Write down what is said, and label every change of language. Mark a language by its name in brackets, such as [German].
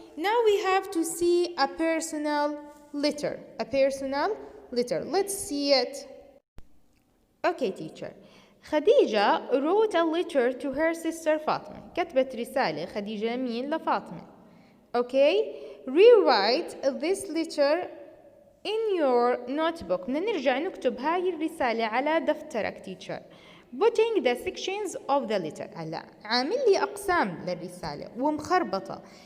[English] Now we have to see a personal letter. A personal letter. Let's see it. Okay teacher. خديجة wrote a letter to her sister فاطمة. [Arabic] كتبت رسالة خديجة مين لفاطمة. [English] Okay. Rewrite this letter in your notebook. [Arabic] بدنا نرجع نكتب هاي الرسالة على دفترك teacher. [English] Putting the sections of the letter. [Arabic] هلا عامل لي أقسام للرسالة ومخربطة.